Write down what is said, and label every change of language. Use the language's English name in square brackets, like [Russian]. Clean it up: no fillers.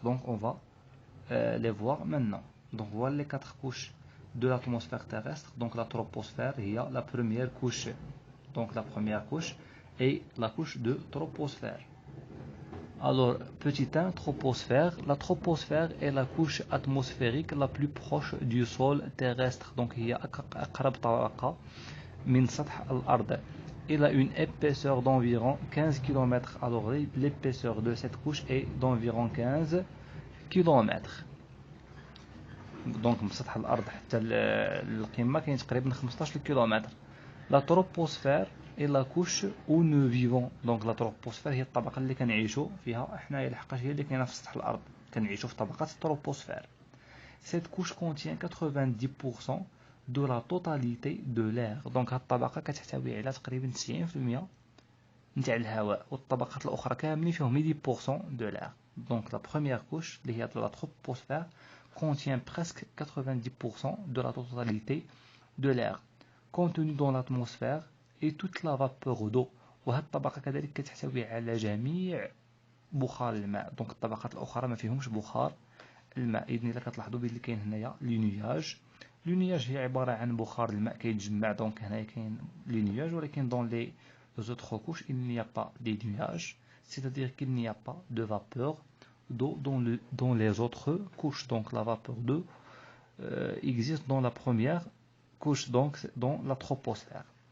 [French] Donc on va les voir maintenant. Donc voilà les 4 couches de l'atmosphère terrestre. Donc la troposphère, il y a la première couche. Donc la première couche est la couche de troposphère. Alors, petit 1, troposphère. La troposphère est la couche atmosphérique la plus proche du sol terrestre. Donc, il y a [Arabic] أقرب طبقة من سطح الأرض. [French] Il a une épaisseur d'environ 15 km. Alors, l'épaisseur de cette couche est d'environ 15 km. [Arabic] Donc, من سطح الأرض حتى القمة كاين تقريبا 15 km. [French] La troposphère et la couche où nous vivons. [Arabic] Donc la troposphère هي الطبقة اللي كنعيشوا فيها حنايا، لحقاش هي اللي كاينه في سطح الأرض، كنعيشوا في طبقة التروبوسفير. [French] Cette couche contient 90% de la totalité de l'air. [Arabic] Donc هاد الطبقة كتحتوي على تقريبا 90% نتاع الهواء، والطبقات الأخرى كاملين فيهم 10% [French] de l'air. Donc la première couche [Arabic] اللي هي [French] la troposphère contient presque 90% de la totalité de l'air contenu dans l'atmosphère et toute la vapeur d'eau. [Arabic] وهاد الطبقة كذلك كتحتوي على جميع بخار الماء. دونك الطبقات الأخرى ما فيهمش بخار الماء. إذن إلا كتلاحظوا بلي كاين هنايا لي نياج. لي نياج هي عبارة عن بخار الماء كيتجمع. دونك هنايا كاين لي نياج، ولكن [French] dans les autres couches il n'y a pas des nuages, c'est-à-dire qu'il n'y a pas de vapeur d'eau dans les autres couches. Donc la vapeur d'eau existe dans la première couche, donc dans la troposphère.